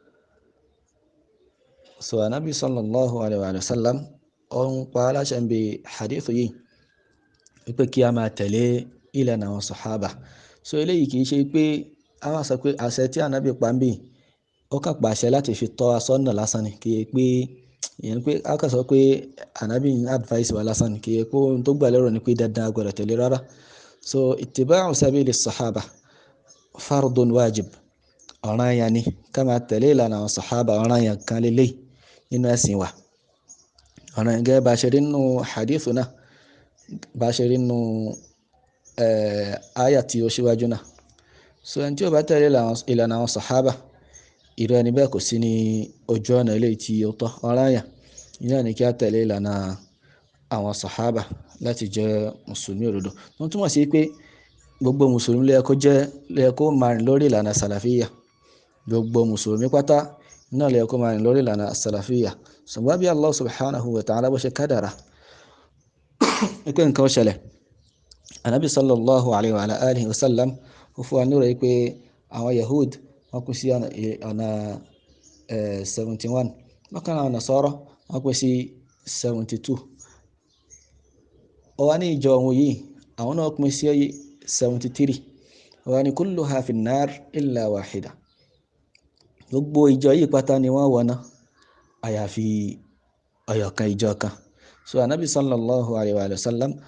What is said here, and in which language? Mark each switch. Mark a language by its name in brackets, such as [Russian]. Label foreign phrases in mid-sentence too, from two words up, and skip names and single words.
[Yoruba] so anabi [Arabic] صلى الله عليه وسلم [Yoruba] ó ń pa aláṣẹ ń bi hadith yìí wípé kí a máa tẹ̀lé ìlànà àwọn sàhábà so eléyìí kì í ṣe pé a máa sọ pé àṣẹ tí anabi pa ń bì ó kàn pàṣẹ láti fi tọ́ asọ́nà lásán ni kì í pé ìyẹn pé a kàn sọ pé anabi advice wa lásán ni kì í pé ohun tó gbà lérò ni pé dandan a gbọ́dọ̀ tẹ̀lé rárá so [Arabic] اتباع سبيل الصحابة فرض واجب [Yoruba] ọ̀ranyàn ni ká máa tẹ̀lé ìlànà àwọn sahaba ọ̀ranyàn kan lélẹ̀ nínú ẹ̀sìn wa ọ̀ranyàn gẹ́gẹ́ bá ṣe rí nínú hadith náà bá ṣe rí nínú àyà tí ó ṣíwájú náà so ẹni tí ó bá tẹ̀lé ìlànà àwọn sahaba irú ẹni bẹ́ẹ̀ kò sí ní ojú ọ̀nà eléyìí tí ó tọ́ ọ̀ranyàn iná ní kí a tẹ̀lé ìlànà àwọn sàhábà láti jẹ́ mùsùlùmí òdodo tó túmọ̀ sí pé gbogbo mùsùlùmí ló yẹ kó máa rìn lórí ìlànà sàlàfíyà gbogbo mùsùlùmí pátá náà ló yẹ kó máa rìn lórí ìlànà sàlàfíyà ṣùgbọ́n bí Allah [Arabic] سبحانه وتعالى [Yoruba] bó ṣe kádàrá pé nǹkan ó ṣẹlẹ̀ anabi [Arabic] صلى الله عليه وعلى آله وسلم [Yoruba] ó fún wa nírò pé àwọn yahud wọ́n kú sí ọ̀nà 71 bákan náà nasara wọ́n kú sí 72 ó wá ní ìjọ ohun yìí àwọn náà pín sí 73 ó wá ní [Arabic] كلها في النار إلا واحدة [Yoruba] gbogbo ìjọ yìí pátá ni wọ́n wọ̀nà àyàfi ọ̀yọ̀kan ìjọ kan so anabi [Arabic] صلى الله عليه وسلم